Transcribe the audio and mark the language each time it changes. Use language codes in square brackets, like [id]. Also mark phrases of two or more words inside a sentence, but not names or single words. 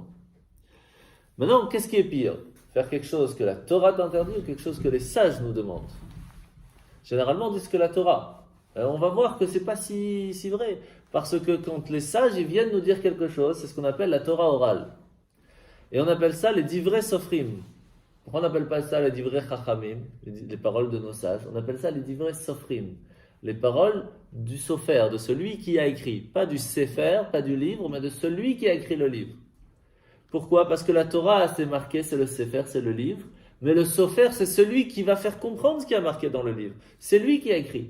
[fr] Maintenant, qu'est-ce qui est pire? Faire quelque chose que la Torah t'interdit ou quelque chose que les sages nous demandent? Généralement, on dit ce que la Torah. On va voir que c'est pas si vrai. Parce que quand les sages ils viennent nous dire quelque chose, c'est ce qu'on appelle la Torah orale. Et on appelle ça les [he] דברי סופרים. [fr] Pourquoi on n'appelle pas ça les [he] דברי חכמים, [fr] les paroles de nos sages? On appelle ça les [he] דברי סופרים. [fr] Les paroles du sofer, de celui qui a écrit. Pas du sefer, pas du livre, mais de celui qui a écrit le livre. Pourquoi? Parce que la Torah, c'est marqué, c'est le sefer, c'est le livre. Mais le sofer, c'est celui qui va faire comprendre ce qui est marqué dans le livre. C'est lui qui a écrit.